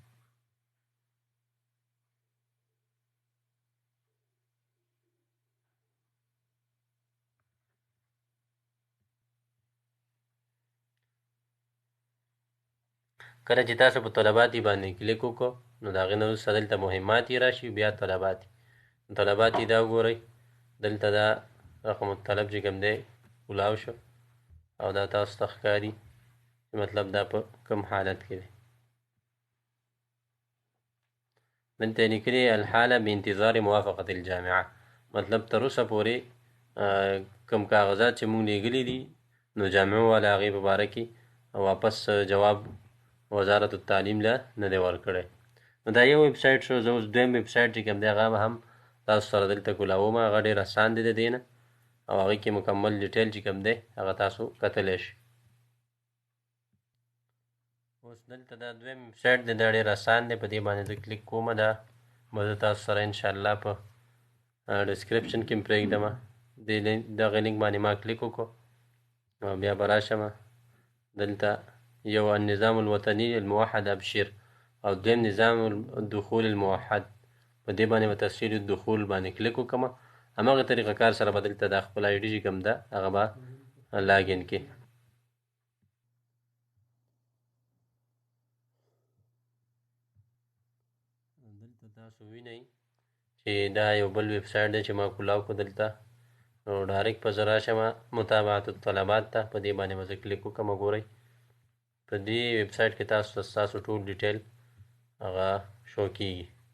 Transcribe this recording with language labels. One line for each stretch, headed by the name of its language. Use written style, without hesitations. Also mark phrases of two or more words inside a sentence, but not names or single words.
Pashto: کله چې تاسو په طلباتې باندې کلیک وکړو نو د هغې نه وروسته دلته مهمات یې راشي، بیا طلبات یې دا وګورئ، دلته دا
Arabic: رقم الطلب
Pashto: چې کوم دی کولاو شو او دا تاسو ته ښکاري چې مطلب دا په کوم حالت کې دی.
Arabic: دلته یې لیکلي الحاله بانتظار موافقة الجامعه،
Pashto: مطلب تر اوسه پورې کوم کاغذات چې مونږ لیږلي دي نو جامعو والا هغې په باره کې واپس جواب
Arabic: وزارت التعلیم
Pashto: له نه دی ورکړی. نو دا یو ویب سایټ شو. زه اوس دویم ویب سایټ چې کوم دی هغه به هم تاسو سره دلته کولاوم، هغه ډېر اسان دی د دې نه او هغې کې مکمل ډیټیل چې کوم دی هغه تاسو کتلی شئ. اوس دلته دا دویم ویب سایټ دی، دا ډېر اسان دی، په دې باندې زه کلیک کوم، دا به زه تاسو سره انشاءالله په ډسکرپشن کې هم پرېږدم. دغه لینک باندې ما کلیک وکړو او بیا به راشم دلته یو
Arabic: النظام الوطني الموحد ابشر
Pashto: او دویم
Arabic: نظام الدخول الموحد،
Pashto: په دې باندې به
Arabic: تسجیل الدخول
Pashto: باندې کلیک وکړم، همغه طریقه کار سره به دلته دا خپل آی ډي چې کوم ده هغه به لاګین کړي. دلته تاسو وینئ چې دا یو بل ویب سایټ دی چې ما کولاو کړو دلته نو ډایرکټ په زه راشم
Arabic: متابعت الطلبات
Pashto: ته په دې باندې به زه کلیک وکړم وګورئ په دې ویب سایټ کې تاسو ته ستاسو ټول ډیټیل هغه شو کیږي